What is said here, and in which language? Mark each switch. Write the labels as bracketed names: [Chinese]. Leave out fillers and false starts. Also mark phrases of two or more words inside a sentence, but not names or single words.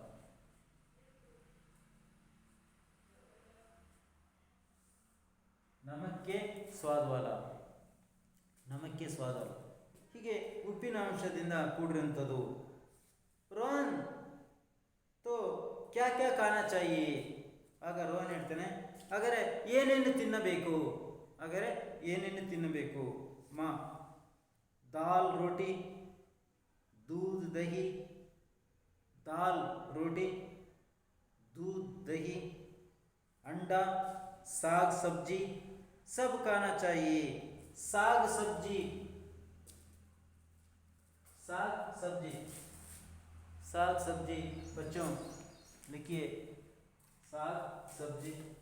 [Hindi] नमक के स्वाद वाला, नमक के स्वाद वाला, [Kannada] ಹೀಗೆ ಉಪ್ಪಿನ ಅಂಶದಿಂದ ಕೂಡಿರುವಂಥದ್ದು. [Hindi] रोहन तो क्या क्या खाना चाहिए. [Kannada] ಆಗ ರೋಹನ್ ಹೇಳ್ತಾನೆ, ಹಾಗಾದರೆ ಏನೇನು ತಿನ್ನಬೇಕು, ಹಾಗಾದರೆ ಏನೇನು ತಿನ್ನಬೇಕು. [Hindi] मा दाल रोटी, दूध दही, दाल रोटी, दूध दही, अंडा, साग सब्जी सब खाना चाहिए. साग सब्जी साग सब्जी साग सब्जी बच्चों लिखिए, साग सब्जी.